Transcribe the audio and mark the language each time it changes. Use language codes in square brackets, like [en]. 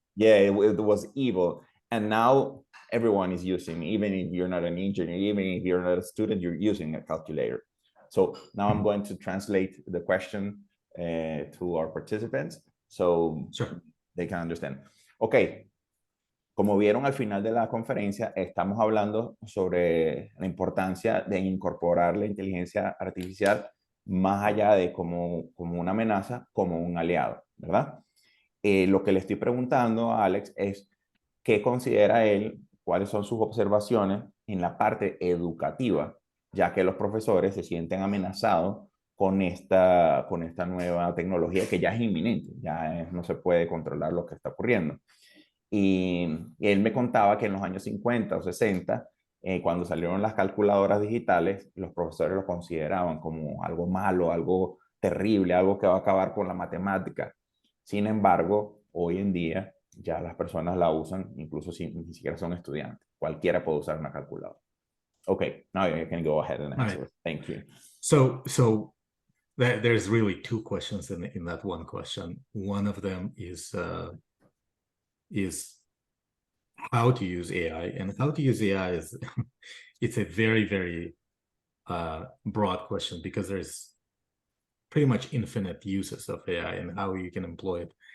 [en] Yeah, it was evil. And now everyone is using, even if you're not an engineer, even if you're not a student, you're using a calculator. So now I'm going to translate the question to our participants so Sure. they can understand. [es] Ok, como vieron al final de la conferencia, estamos hablando sobre la importancia de incorporar la inteligencia artificial más allá de como una amenaza, como un aliado, ¿verdad? Lo que le estoy preguntando a Alex es qué considera él, cuáles son sus observaciones en la parte educativa, ya que los profesores se sienten amenazados con esta nueva tecnología que ya es inminente, no se puede controlar lo que está ocurriendo. Y él me contaba que en los años 50 o 60, cuando salieron las calculadoras digitales, los profesores lo consideraban como algo malo, algo terrible, algo que va a acabar con la matemática. Sin embargo, hoy en día ya las personas la usan, incluso si ni siquiera son estudiantes. Cualquiera puede usar una calculadora. [en] Okay, now you can go ahead and answer. Right. Thank you. So there's really two questions in that one question. One of them is how to use AI, and how to use AI is it's a very, very broad question because there's pretty much infinite uses of AI and how you can employ it.